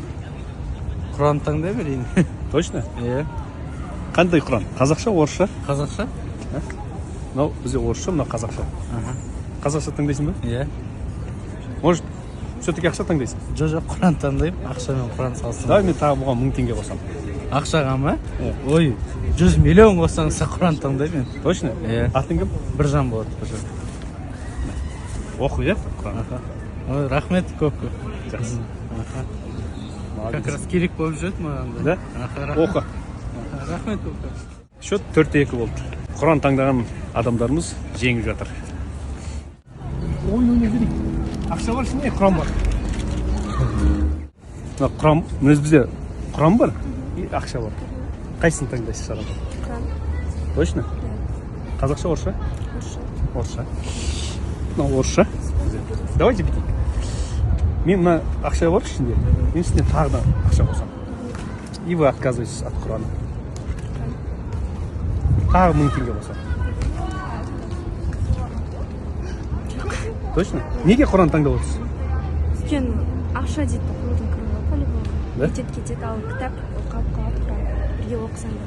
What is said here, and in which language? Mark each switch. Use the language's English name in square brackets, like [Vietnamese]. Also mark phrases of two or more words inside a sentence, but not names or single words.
[Kazakh] Құран таңдай берейін. [Russian] Точно? [Kazakh] Иә. Қандай Құран? Қазақша, орысша? Қазақша? Мынау бізде орысша, мынау қазақша. Қазақша таңдайсың ба? Иә. [Russian] Может, все-таки [Kazakh] ақша таңдайсың? Жоқ, Құран таңдаймын. Ақша мен Құран салсын. Давай мен тағы бұған 1000 теңге қосам. Ақшаға ма? Ой, 100 миллион қоссаңыз Құран таңдаймын. [Russian] Точно? [Kazakh] Иә. Атың кім? Біржан болады. Оқы, иә? Құран. Ой, рахмет көп. Жақсы. [Russian] Как раз [Kazakh] керек болып жүреді маған. Да? Оқы. Рахмет көп. Счет 4-2 болды. Құран таңдаған адамдарымыз жеңіп жатыр. Ойын берейік. Ақша бар ішінде, Құран бар. Құран, өз бізде Құран бар, ақша бар. Қайсысын таңдайсыз шарапа? Құран. Точно? Қазақша, орысша? Орысша. Мынау орысша. Давайте бүйтейік. Мен мына ақша бар ішінде, мен үстіне тағы да ақша қосам. [Russian] И вы отказываетесь от Құрана. [Kazakh] Тағы 1000 теңге қосам. Точно? Неге Құран таңдап отырсыз? Өйткені ақша дейді қолдың кіріп по-любому. [Russian] Да? [Kazakh] Кетеді кетеді, ал кітап қалып қалады Құран. Бірге оқысаң да.